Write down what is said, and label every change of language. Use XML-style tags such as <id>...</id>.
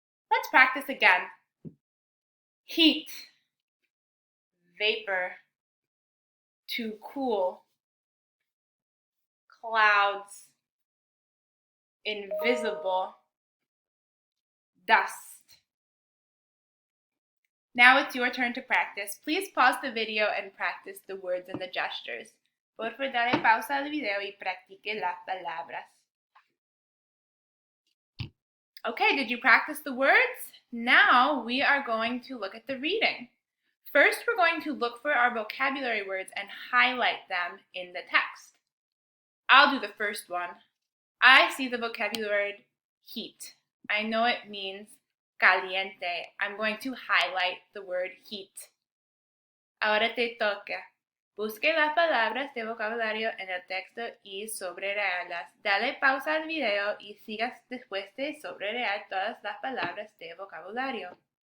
<en>Let's practice again. Heat, vapor, to cool, clouds, invisible, dust. Now it's your turn to practice. Please pause the video and practice the words and the gestures.</en> <es>Por favor, dale pausa al video y practique las palabras.</es> <en>Okay, did you practice the words? Now we are going to look at the reading. First, we're going to look for our vocabulary words and highlight them in the text. I'll do the first one. I see the vocabulary word heat. I know it means caliente. I'm going to highlight the word heat.</en> <es>Ahora te toca. Busque las palabras de vocabulario en el texto y subrayalas. Dale pausa al video y sigas después de subrayar todas las palabras de vocabulario.</es>